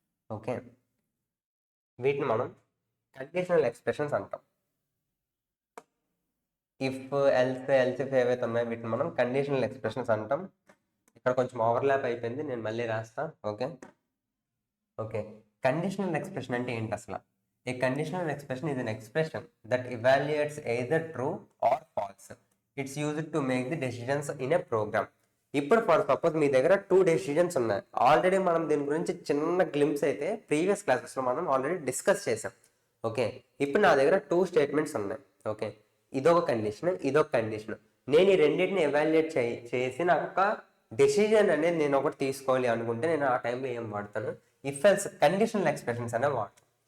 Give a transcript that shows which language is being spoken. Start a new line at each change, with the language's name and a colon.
Telugu: Okay, వీటిని మనం conditional expressions అంటాం. ఇఫ్ ఎల్స్ ఇఫ్ ఏవైతే ఉన్నాయో వీటిని మనం కండిషనల్ ఎక్స్ప్రెషన్స్ అంటాం. ఇక్కడ కొంచెం ఓవర్లాప్ అయిపోయింది, నేను మళ్ళీ రాస్తా. ఓకే, కండిషనల్ ఎక్స్ప్రెషన్ అంటే ఏంటి అసలు?
English: A conditional expression is an expression that evaluates either true or false. It's used to make the decisions in a program.
Telugu: ఇప్పుడు ఫర్ సపోజ్ మీ దగ్గర 2 డెసిషన్స్ ఉన్నాయి. ఆల్రెడీ మనం దీని గురించి చిన్న గ్లిమ్స్ అయితే ప్రీవియస్ క్లాసెస్లో మనం ఆల్రెడీ డిస్కస్ చేసాం. ఓకే, ఇప్పుడు నా దగ్గర 2 స్టేట్మెంట్స్ ఉన్నాయి. ఓకే, ఇదొక కండిషన్. నేను ఈ రెండింటిని ఎవాల్యుయేట్ చేసి నాకు ఒక డెసిజన్ అనేది నేను ఒకటి తీసుకోవాలి అనుకుంటే నేను ఆ టైంలో ఏం వాడతాను, ఇఫ్ ఎల్స్ కండిషనల్ ఎక్స్ప్రెషన్స్ అనే వాడతాను.